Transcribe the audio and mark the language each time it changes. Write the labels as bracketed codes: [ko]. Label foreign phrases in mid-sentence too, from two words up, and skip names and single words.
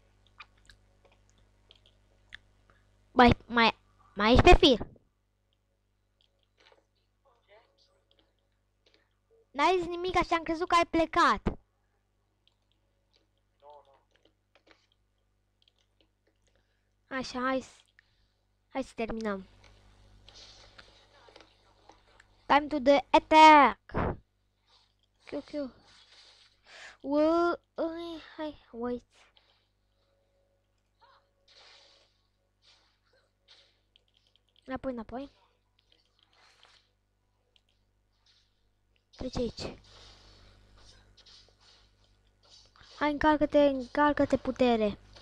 [ro] Mai ești pe fir? N-ai zis nimic, așa am crezut că ai plecat. Așa, hai să terminăm. [en] Time to the attack. [ro] Ok. Hai, wait. Înapoi. Trece aici. Hai, încarcă-te putere.